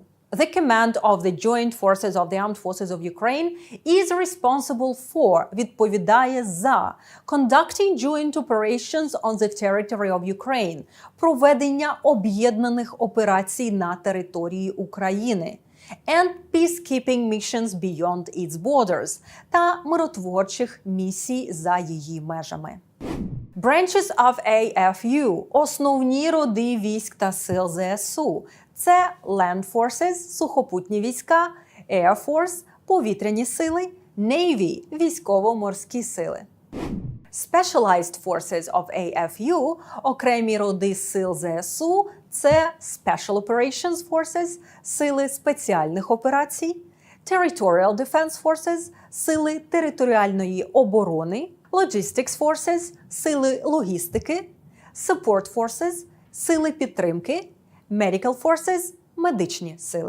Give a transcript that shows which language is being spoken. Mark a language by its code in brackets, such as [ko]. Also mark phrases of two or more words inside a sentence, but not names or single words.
[en] The command of the Joint Forces of the Armed Forces of Ukraine is responsible for, [uk] відповідає за, [en] conducting joint operations on the territory of Ukraine, [uk] проведення об'єднаних операцій на території України, [en] and peacekeeping missions beyond its borders, [uk] та миротворчих місій за її межами. [en] Branches of AFU – [uk] основні роди військ та сил ЗСУ. [en] Це Land Forces – [uk] сухопутні війська, [en] Air Force – [uk] повітряні сили, Navy – військово-морські сили. [en] Specialized Forces of AFU – [uk] окремі роди сил ЗСУ – це [en] Special Operations Forces – [uk] сили спеціальних операцій, [en] Territorial Defense Forces – [uk] сили територіальної оборони, [en] Logistics Forces – [uk] сили логістики, [en] Support Forces – [uk] сили підтримки, [en] Medical Forces – [uk] медичні сили.